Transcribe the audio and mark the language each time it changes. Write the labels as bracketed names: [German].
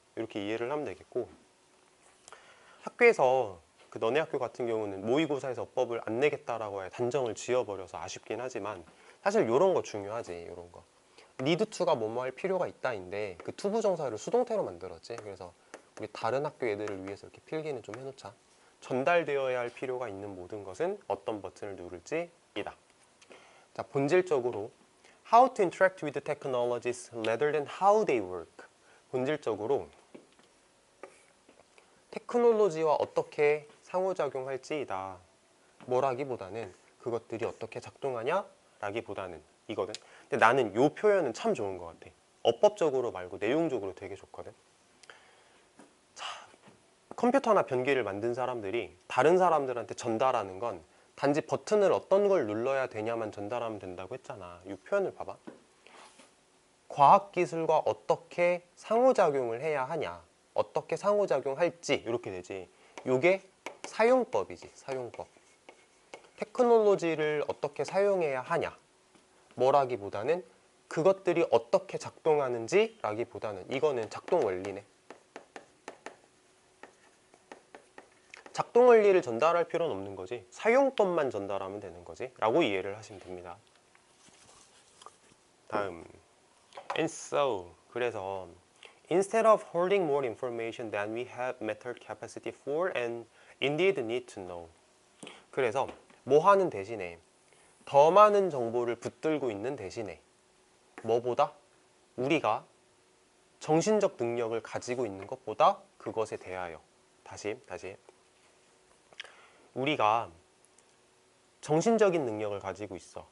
[Korean] 이렇게 이해를 하면 되겠고, 학교에서 그 너네 학교 같은 경우는 모의고사에서 어법을 안 내겠다라고 해 단정을 지어버려서 아쉽긴 하지만, 사실 이런 거 중요하지. 이런 거 [English] need to [Korean] 가 뭐뭐 할 필요가 있다인데 그 to 부정사를 수동태로 만들었지. 그래서 우리 다른 학교 애들을 위해서 이렇게 필기는 좀 해놓자. 전달되어야 할 필요가 있는 모든 것은 어떤 버튼을 누를지이다. 자, 본질적으로 [English] how to interact with technologies rather than how they work. [Korean] 본질적으로 테크놀로지와 어떻게 상호작용할지이다. 뭐라기보다는 그것들이 어떻게 작동하냐 라기보다는 이거든. 근데 나는 이 표현은 참 좋은 것 같아. 어법적으로 말고 내용적으로 되게 좋거든. 자, 컴퓨터나 변기를 만든 사람들이 다른 사람들한테 전달하는 건 단지 버튼을 어떤 걸 눌러야 되냐만 전달하면 된다고 했잖아. 이 표현을 봐봐. 과학기술과 어떻게 상호작용을 해야 하냐, 어떻게 상호작용할지 이렇게 되지. 이게 사용법이지. 사용법. 테크놀로지를 어떻게 사용해야 하냐 뭐라기보다는 그것들이 어떻게 작동하는지 라기보다는 이거는 작동 원리네. 작동 원리를 전달할 필요는 없는 거지, 사용법만 전달하면 되는 거지 라고 이해를 하시면 됩니다. 다음, [English] and so, [Korean] 그래서 [English] instead of holding more information than we have mental capacity for and indeed need to know. [Korean] 그래서 뭐 하는 대신에, 더 많은 정보를 붙들고 있는 대신에 뭐보다? 우리가 정신적 능력을 가지고 있는 것보다 그것에 대하여. 다시 우리가 정신적인 능력을 가지고 있어.